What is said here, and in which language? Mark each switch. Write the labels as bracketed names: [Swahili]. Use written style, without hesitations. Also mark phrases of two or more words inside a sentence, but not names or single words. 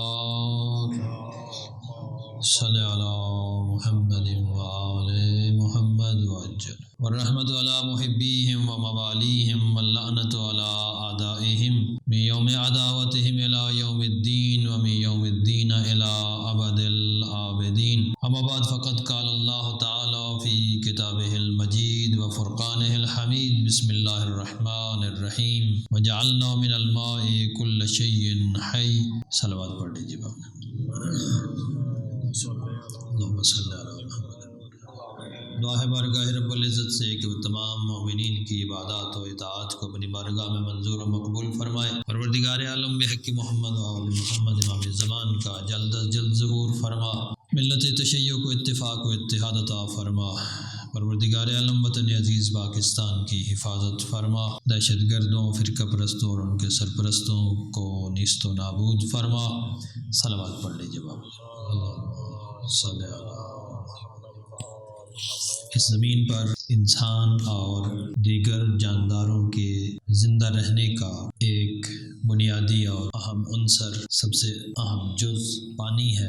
[Arabic] صلی علی محمد وآل محمد وعجل، والرحمة على محبيهم ومواليهم، واللعنة على أعدائهم من يوم عداوتهم إلى يوم الدين، ومن يوم الدين إلى أبد الآبدين، أما بعد، فقد قال الله تعالى في كتابه المجيد وفرقانه الحميد، بسم الله الرحمن الرحيم، وجعلنا من الماء كل شيء حي۔ [Urdu] صلوات پڑھ لیجیے باپ۔ [Arabic] اللہم صلی علی محمد۔ [Urdu] دعا ہے بارگاہ رب العزت سے کہ وہ تمام مومنین کی عبادات و اطاعت کو اپنی بارگاہ میں منظور و مقبول فرمائے۔ پروردگار عالم بحق محمد و آل محمد امام زمان کا جلد از جلد ظہور فرما، ملت تشیع کو اتفاق و اتحاد عطا فرما۔ پروردگار عالم وطن عزیز پاکستان کی حفاظت فرما، دہشت گردوں، فرقہ پرستوں اور ان کے سرپرستوں کو نیست و نابود فرما۔ صلوات پڑھ لیجیے بابا۔ [Arabic] صلی اللہ۔ [Urdu] اس زمین پر انسان اور دیگر جانداروں کے زندہ رہنے کا ایک بنیادی اور اہم عنصر، سب سے اہم جز پانی ہے۔